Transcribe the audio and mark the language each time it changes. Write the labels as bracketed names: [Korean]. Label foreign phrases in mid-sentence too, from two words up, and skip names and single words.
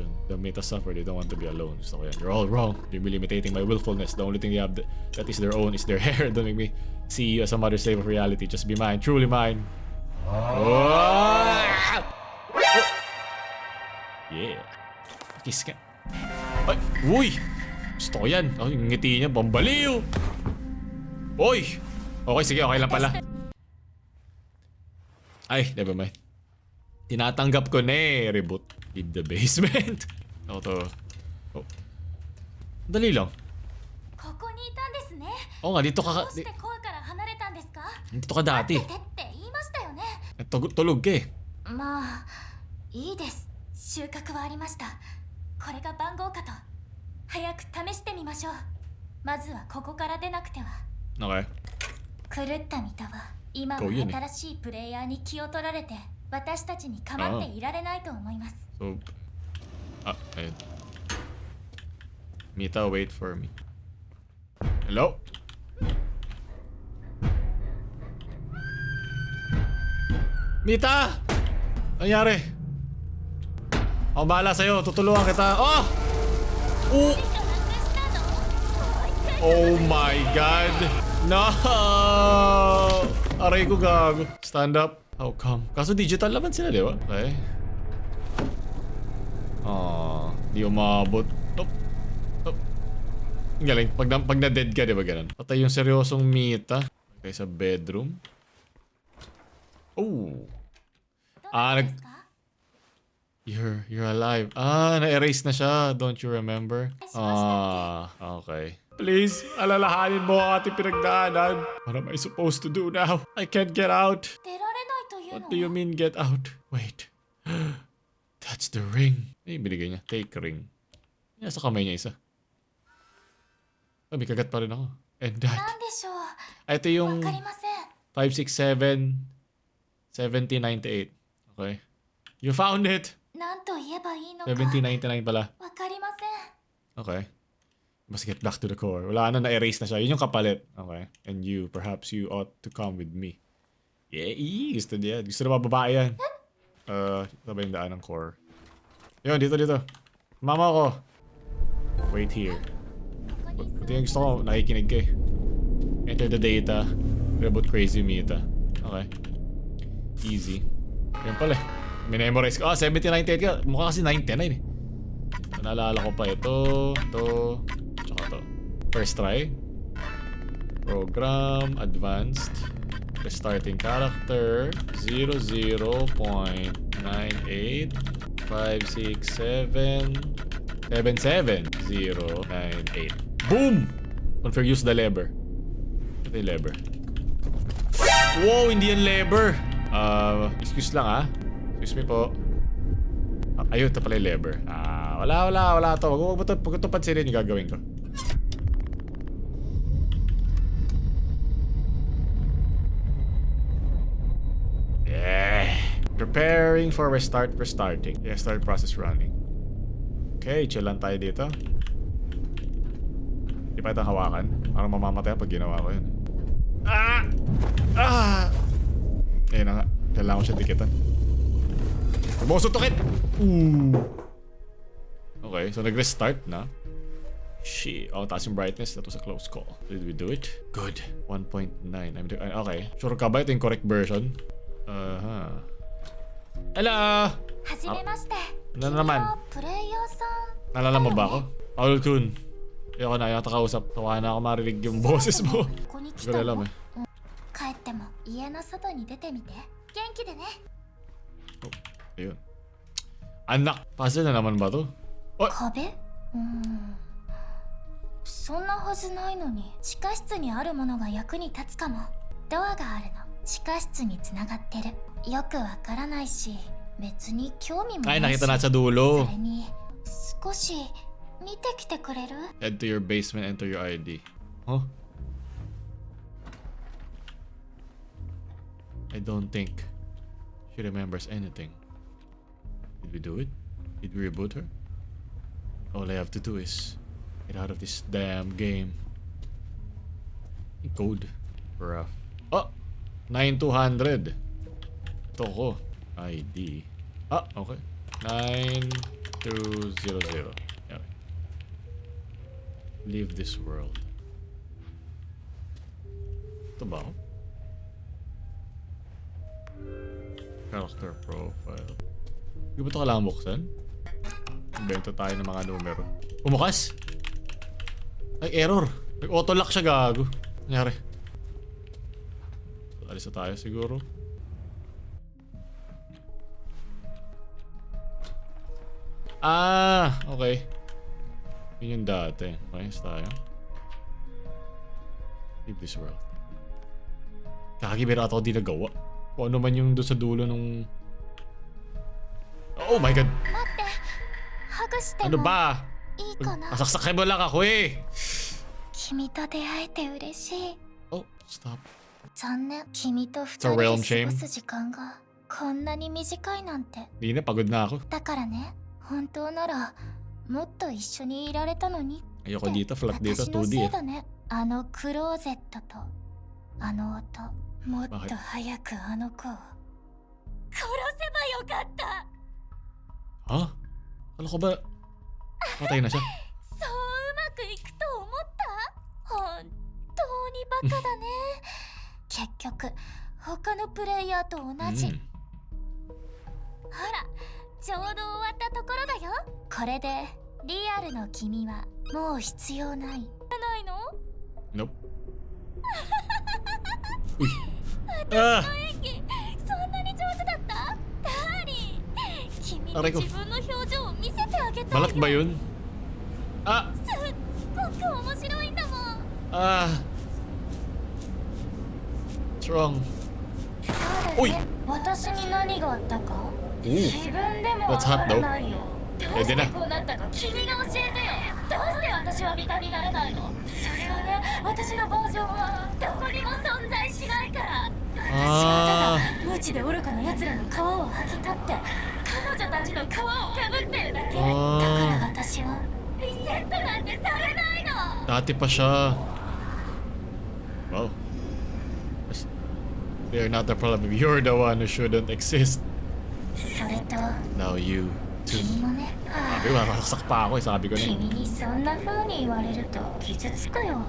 [English] They made us suffer. They don't want to be alone. So yeah, you're all wrong. You're really imitating my willfulness. The only thing they have that is their own is their hair. Don't make me see you as a mother slave of reality. Just be mine, truly mine. Oh! [Filipino] Yeah. Kiss ka. Ay! Uy! Gusto ko yan. Oh, yung ngiti niya, bambaliw! Uy! Okay, sige, okay lang pala. Ay, [English] never mind. [Filipino] Tinatanggap ko na eh. Reboot. [English] Leave the basement. [Filipino] Ako to. Oh. Dali lang. Oo nga, dito ka... Dito ka dati. Tulog ka eh. [Japanese] まあいいです。収穫はありました。これが番号かと。早く試してみましょう。まずはここから出なくては。 [English] Okay. [Japanese] 狂ったミタは今は新しいプレイヤーに気を取られて私たちに構っていられないと思います。 [Filipino] So, ayun. Mita, [English] wait for me. Hello? Mita! [Filipino] Nangyari? Ako bahala sa'yo. Tutulungan kita. Oh! [English] Oh my god! No! [Filipino] Aray ko gago. [English] Stand up. How come? [Filipino] Kaso digital naman sila, di ba? Okay. Di umabot. Ang galing. Pag na-dead ka, di ba ganun? Patay yung seryosong Mita. Okay, sa bedroom. Oh! [English] You're alive. [Filipino] Na-erase na siya. [English] Don't you remember? Okay. Please, [Filipino] alalahanin mo ang ating pinagdaanan. [English] What am I supposed to do now? I can't get out. What do you mean get out? Wait. That's the ring. [Filipino] Ay, binigay niya. [English] Take ring. [Filipino] Nasa kamay niya isa. May kagat pa rin ako. [English] And that. [Filipino] Ito yung 567 7098. [English] Okay. You found it. [Japanese] なんと言えばいいのか [Filipino] 7099 pala. [Japanese] わかりません。 [English] Okay. Must get back to the core. [Filipino] Wala na, na-erase na siya. Yun yung kapalit. [English] Okay. And you, perhaps you ought to come with me. Yeah, [Filipino] gusto niya. Gusto na babae yan. Ito ba yung daan ng core? Yun, dito. Mama ko. [English] Wait here. [Filipino] Ito yung gusto ko. Nakikinig ka eh. [English] Enter the data. Reboot crazy meta. Okay. Easy. [Filipino] Yan pala eh. Minemorize ko. 7098 ka. Mukha kasi 99 eh. Naalala ko pa ito. Tsaka to. [English] First try. Program. Advanced. Restarting character. 00.98 567 77098. Boom! Confirm use the lever. [Filipino] Ito yung lever. Wow! Hindi yan lever! Excuse lang ah. [English] Excuse me po. [Filipino] Ayun, ito pala yung lever. Wala to. Huwag ito pansinin yung gagawin ko. [English] Yeah. Preparing for restarting. Yeah, start process running. [Filipino] Okay, chill lang tayo dito. Hindi pa itang hawakan. Parang mamamatay pag ginawa ko yun. Ayun na nga. Kailangan ko siya dikitan. Sumusutokit! Okay, so nag-restart na. [English] Shit. [Filipino] Taas yung brightness. [English] That was a close call. Did we do it? Good. 1.9. Okay. [Filipino] Sure ka ba ito yung [English] correct version? Hello! [Japanese] はじめまして。 [Filipino] Ano naman? [Japanese] プレイヤーさん。 [Filipino] Nalala mo ba ako? PaoLUL. Ayoko na, ayoko kausap. Tawa na ako marinig yung boses mo. [Japanese] ここに来 [Filipino] Hindi ko [Japanese] た [Filipino] alam [Japanese] の [Filipino] eh. [Japanese] 帰っても家の外に出てみて。元気でね。 [Filipino] Ayun. Anak! Puzzle na naman ba to? [Japanese] 壁？そんなはずないのに地下室にあるものが役に立つかも。ドアがあるの。地下室につながってる。よくわからないし別に興味もない [Filipino] Ay, [Japanese] し。 [Filipino] nakita na sa dulo. [Japanese] それに少し見てきてくれる？ [English] Head to your basement, enter your ID. Huh? I don't think she remembers anything. Did we do it? Did we reboot her? All I have to do is get out of this damn game. Code. Rough. 9200. [Filipino] Ito ko. ID. [English] Okay. 9200. Okay. Leave this world. [Filipino] Ito ba ako? [English] Character profile. [Filipino] Hindi ba ito kailangan buksan? Invento tayo ng mga numero. Umukas! Ay, error! Nag-auto-lock siya, gago. Nangyari. Alis na tayo siguro. Okay. Yun yung dati. Okay, tayo. [English] Leave this world. [Filipino] Kakakibira ako di nagawa. Kung ano man yung doon sa dulo nung... [English] Oh my god! [Japanese] 待ってハグしても [Filipino] Ano ba? [Japanese] いいかな？ [Filipino] Masaksakay mo lang ako eh! [Japanese] 君と出会えて嬉しい。 [English] Oh, stop. [Japanese] 残念。君と二 [English] It's a [Japanese] 人で [English] realm [Japanese] 過 [English] shame. [Japanese] ごす時間がこんなに短いなんて。 [Filipino] Hindi na, pagod na ako. [Japanese] だからね、本当ならもっと一緒にいられたのに。 [Filipino] Ayoko dito, flat dito, [Japanese] 私の [Filipino] 2D [Japanese] せい [Filipino] eh. [Japanese] だね。あのクローゼットとあの音。もっと早くあの子を殺せばよかった。 Ha? Kala ko ba? Patay na siya. そううまくいくと思った？本当にバカだね。結局他のプレイヤーと同じ。ほら、ちょうど終わったところだよ。これでリアルの君はもう必要ない。ないの？ [English] Nope. Uy. Ah! [Japanese] 演技そんなに上手だった？ダーリン、君に [Filipino] Aray ko. [Japanese] 自分の表情を見せてあげたいよ。 [Filipino] Balat ba yun? [Japanese] すっごく面白いんだもん。 [English] Strong. [Japanese] そうだね。私に何があったか？自分でも [English] What's [Japanese] わ [English] hot [Japanese] から [English] though? [Japanese] ないよ。どうしてこうなったか君が教えてよ。どうして私は味方になれないの？それはね、私のバージョンはどこにも存在しないから。 Ah. 無知で愚かな奴らの皮を剥ぎ取って彼女たちの皮をかぶってるだけ。だから Ah. 私はリセットなんてされないの。 [Filipino] Dati pa siya. [English] Wow. They're not the problem. You're the one who shouldn't exist. [Japanese] それと [English] Now you too. [Japanese] 君もね。 [Filipino] Sabi ko, nakaksak pa ako eh. Sabi ko na. [Japanese] 君にそんな風に言われると傷つくよ。